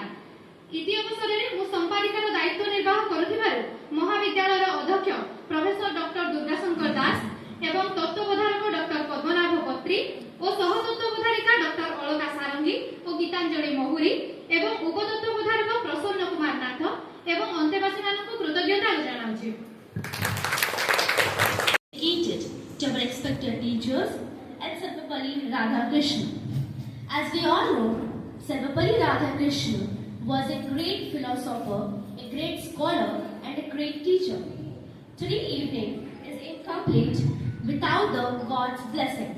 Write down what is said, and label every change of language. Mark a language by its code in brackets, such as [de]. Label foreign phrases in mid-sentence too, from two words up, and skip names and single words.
[or] ଇତି ଅବସରରେ ମୁଁ ସମ୍ପାଦିକାର ଦାୟିତ୍ୱ ନିର୍ବାହ କରୁଥିବାରୁ ମହାବିଦ୍ୟାଳୟର ଅଧ୍ୟକ୍ଷ ପ୍ରଫେସର ଡକ୍ଟର ଦୁର୍ଗାଶଙ୍କର ଦାସ ଏବଂ ତତ୍ତ୍ୱବଧାରକ ଡକ୍ଟର ପଦ୍ମନାଭ ପତ୍ରୀ ଓ ସହତତ୍ତ୍ୱବଧାରିକା ଡକ୍ଟର ଅଳକା ସାରଙ୍ଗୀ ଓ ଗୀତାଞ୍ଜଳି ମହୁରୀ ଏବଂ ଉପତତ୍ତ୍ୱବଧାରକ ପ୍ରସନ୍ନ କୁମାର ନାଥ ଏବଂ ଅନ୍ତେବାସୀମାନଙ୍କୁ କୃତଜ୍ଞତା ଜଣାଉଛି। [en] Educated to our respected teachers and Sarvapalli Radhakrishnan. As we all know, Sarvapalli Radhakrishnan was a great philosopher, a great scholar, and a great teacher. Today's evening is incomplete without the God's blessings.